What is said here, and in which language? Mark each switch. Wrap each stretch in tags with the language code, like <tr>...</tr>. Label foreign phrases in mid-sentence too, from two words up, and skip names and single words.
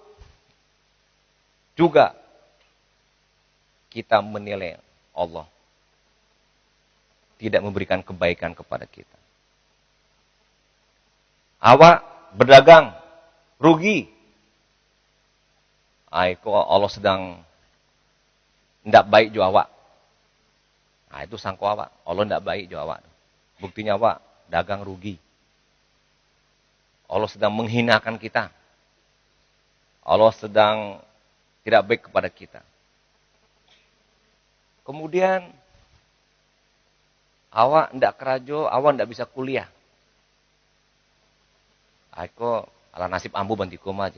<id>Juga kita menilai Allah tidak memberikan kebaikan kepada kita.</id> <min>Awak berdagang, rugi. Itu Allah sedang tidak baik jo awak. Nah, itu sangko awak. Allah tidak baik jo awak. Buktinya awak dagang rugi.</min> <id>Allah sedang menghinakan kita. Allah sedang tidak baik kepada kita.</id> <min>Kemudian awak tidak kerajo, awak tidak bisa kuliah. Aku ala nasib ambu bantiko aja.</min>